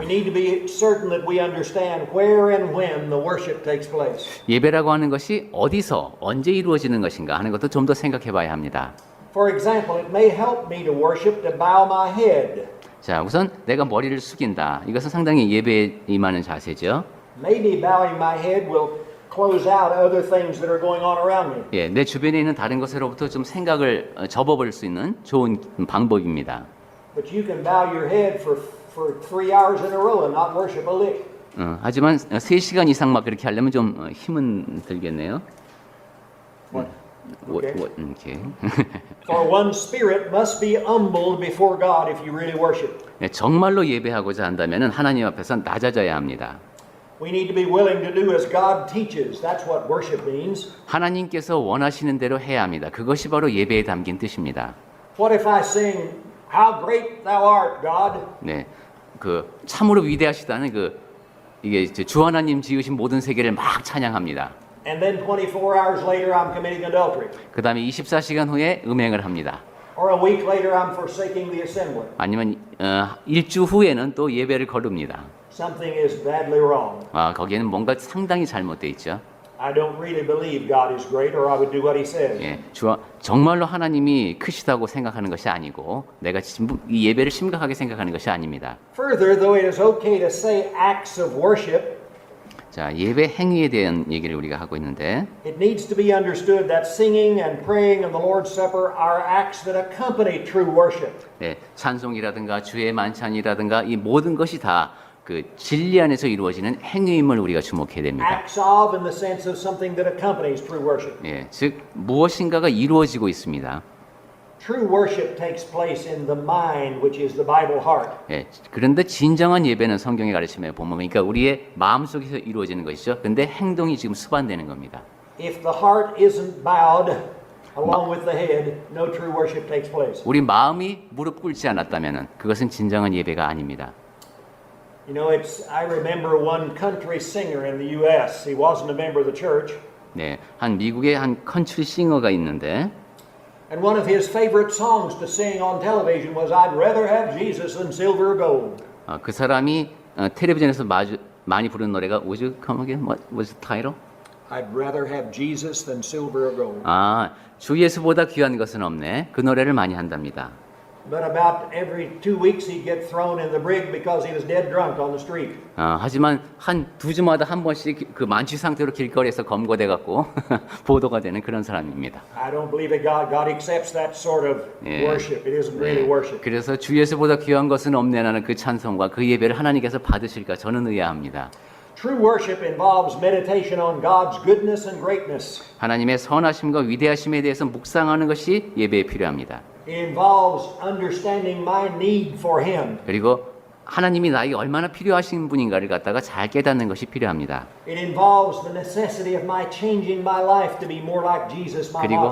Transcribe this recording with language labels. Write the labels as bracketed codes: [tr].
[en] We need to be certain that we understand where and when the worship takes place. [ko] 예배라고 하는 것이 어디서 언제 이루어지는 것인가 하는 것도 좀 더 생각해 봐야 합니다. [en] For example, it may help me to worship to bow my head. [ko] 자, 우선 내가 머리를 숙인다. 이것은 상당히 예배에 임하는 자세죠. [en] Maybe bowing my head will close out other things that are going on around me. [ko] 예, 내 주변에 있는 다른 것으로부터 좀 생각을 접어볼 수 있는 좋은 방법입니다. [en] But you can bow your head for 3 hours in a row and not worship a lick. [ko] 하지만 3시간 이상 막 그렇게 하려면 좀 힘은 들겠네요. 이렇게. [en] For one's spirit must be humbled before God if you really worship. [ko] 예, 정말로 예배하고자 한다면 하나님 앞에서 낮아져야 합니다. [en] We need to be willing to do as God teaches. That's what worship means. [ko] 하나님께서 원하시는 대로 해야 합니다. 그것이 바로 예배에 담긴 뜻입니다. [en] What if I sing, How great thou art, God? [ko] 네, 그 참으로 위대하시다는 이게 이제 주 하나님 지으신 모든 세계를 막 찬양합니다. [en] And then 24 hours later I'm committing adultery. [ko] 그 다음에 24시간 후에 음행을 합니다. [en] Or a week later I'm forsaking the assembly. [ko] 아니면 일주 후에는 또 예배를 거릅니다. [en] Something is badly wrong. [ko] 거기에는 뭔가 상당히 잘못되어 있죠. [en] I don't really believe God is great or I would do what he says. [ko] 예, 정말로 하나님이 크시다고 생각하는 것이 아니고 내가 이 예배를 심각하게 생각하는 것이 아닙니다. [en] Further, though it is okay to say acts of worship, [ko] 자, 예배 행위에 대한 얘기를 우리가 하고 있는데 [en] it needs to be understood that singing and praying and the Lord's Supper are acts that accompany true worship. [ko] 네, 찬송이라든가 주의 만찬이라든가 이 모든 것이 다 그 진리 안에서 이루어지는 행위임을 우리가 주목해야 됩니다. [en] Acts of in the sense of something that accompanies true worship. [ko] 예, 즉 무엇인가가 이루어지고 있습니다. [en] True worship takes place in the mind, which is the Bible heart. [ko] 예, 그런데 진정한 예배는 성경의 가르침에 보면 그러니까 우리의 마음속에서 이루어지는 것이죠. 근데 행동이 지금 수반되는 겁니다. [en] If the heart isn't bowed along with the head, no true worship takes place. [ko] 우리 마음이 무릎 꿇지 않았다면 그것은 진정한 예배가 아닙니다. [en] You know, I remember one country singer in the U.S. He wasn't a member of the church. [ko] 네, 한 미국의 한 컨트리 싱어가 있는데 [en] And one of his favorite songs to sing on television was I'd rather have Jesus than silver or gold. [ko] 그 사람이 텔레비전에서 많이 부르는 노래가 [en] Would you come again? What was the title? I'd rather have Jesus than silver or gold. [ko] 주 예수보다 귀한 것은 없네. 그 노래를 많이 한답니다. [en] But about every 2 weeks he'd get thrown in the brig because he was dead drunk on the street. [ko] 하지만 한 2주마다 한 번씩 그 만취 상태로 길거리에서 검거돼 갖고 보도가 되는 그런 사람입니다. [en] I don't believe that God accepts that sort of worship. It isn't really worship. [ko] 그래서 주 예수보다 귀한 것은 없네라는 그 찬송과 그 예배를 하나님께서 받으실까 저는 의아합니다. [en] True worship involves meditation on God's goodness and greatness. [ko] 하나님의 선하심과 위대하심에 대해서 묵상하는 것이 예배에 필요합니다. [en] It involves understanding my need for Him. [ko] 그리고 하나님이 나에게 얼마나 필요하신 분인가를 갖다가 잘 깨닫는 것이 필요합니다. [en] It involves the necessity of my changing my life to be more like Jesus, my model.